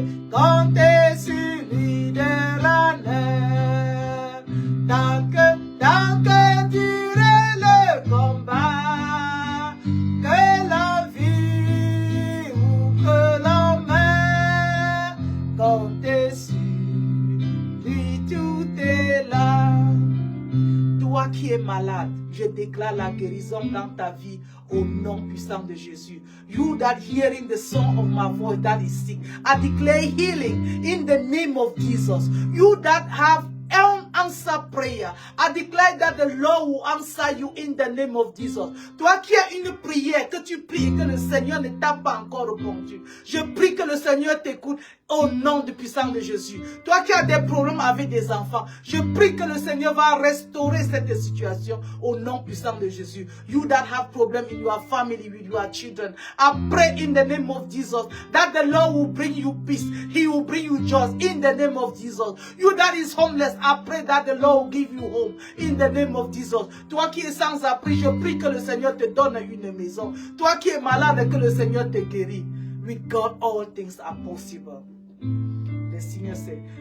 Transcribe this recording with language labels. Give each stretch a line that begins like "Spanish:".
French: Comptez sur lui de honneur, tant que durait le combat, que la vie ou que la mer, comptez sur lui, tout est là. Toi qui es malade, je déclare la guérison dans ta vie au nom puissant de Jésus.
English: You that hearing the sound of my voice that is sick, I declare healing in the name of Jesus. You that have answer prayer, I declare that the Lord will answer you in the name of Jesus.
French: Toi qui as une prière, que tu pries et que le Seigneur ne t'a pas encore répondu, je prie que le Seigneur t'écoute au nom du puissant de Jésus. Toi qui as des problèmes avec des enfants, je prie que le Seigneur va restaurer cette situation au nom puissant de Jésus.
English: You that have problem in your family with your children, I pray in the name of Jesus that the Lord will bring you peace. He will bring you joy in the name of Jesus. You that is homeless, I pray that the Lord will give you home in the name of Jesus.
French: Toi qui es sans abri, je prie que le Seigneur te donne une maison. Toi qui es malade, que le Seigneur te guérit.
English: With God, all things are possible.
French: Le Seigneur sait.